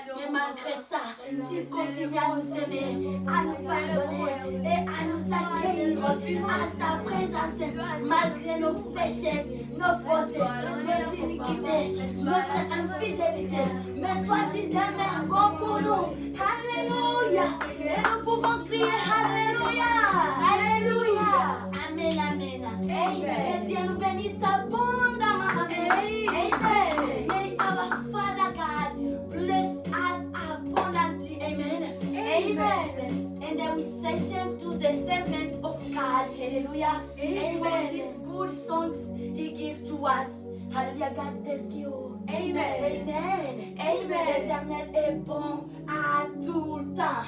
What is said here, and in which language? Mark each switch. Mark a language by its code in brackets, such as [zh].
[fr] Mais malgré ça, tu continues à nous aimer, à nous pardonner et à nous accueillir à ta présence, malgré nos péchés, nos fautes, nos iniquités, notre infidélité. Mais toi, tu demeures bon pour nous. Alléluia. Et nous pouvons crier Alléluia. Alléluia. Amen, amen. Amen. Et Dieu nous bénisse abondamment. Amen. Amen. [en] May our Father God bless us abundantly. Amen. Amen. And then we say thank to the servants of God. Hallelujah. And for Amen. these good songs He gives to us. Hallelujah. God bless you. Amen. Amen. Amen. [fr] L'Éternel est bon à tout le temps.